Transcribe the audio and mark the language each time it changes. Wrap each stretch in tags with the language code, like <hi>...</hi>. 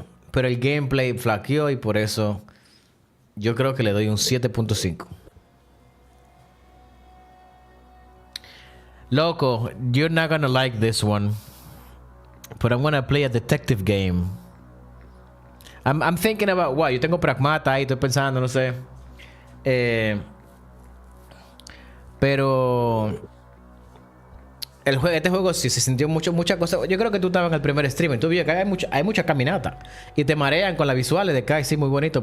<es>Pero el gameplay flaqueó y por eso yo creo que le doy un 7.5.</es> <en>Loco, you're not gonna like this one. But I'm gonna play a detective game. I'm thinking about what?</en> <es>Yo tengo Pragmata ahí, estoy pensando, no sé. Pero este juego sí se sintió muchas cosas. Yo creo que tú estabas en el primer stream. Tú viste que hay mucha caminata. Y te marean con las visuales de Kai, sí, muy bonito.</es>